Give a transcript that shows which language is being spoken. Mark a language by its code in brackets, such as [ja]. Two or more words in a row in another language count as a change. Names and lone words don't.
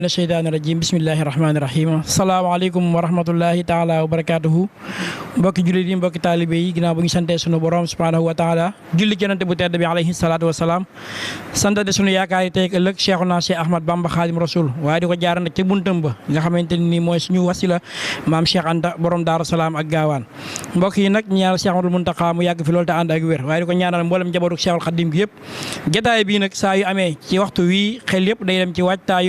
[ar] الشيطان الرجيم بسم الله الرحمن الرحيم السلام عليكم ورحمة الله تعالى وبركاته [wo] mbokki jullit yi mbokki taalibe yi ginnaaw bu ñu santee sunu borom [ar] سبحانه وتعالى [wo] julli ci yonent bu tedd bi [ar] عليه الصلاة والسلام [wo] santade sunu yaakaar yi tey ak ëllëg Cheikhuna Cheikh Ahmad Bamba Khadim Rasoul waaye di ko jaar nag ci buntam ba nga xamante ni mooy suñu wasila maam Cheikh Anta borom Daaru Salaam ak gaawaan mbokk yi nag ñaanal Cheikh Ahmadul Muntaqa mu yàgg fi loolu te ànd ak wér waaye di ko ñaanal mboolem njabootu Cheikhul Khadim gi yëpp jotaay bii nag saa yu amee ci waxtu wii xel yëpp day dem ci waajtaayu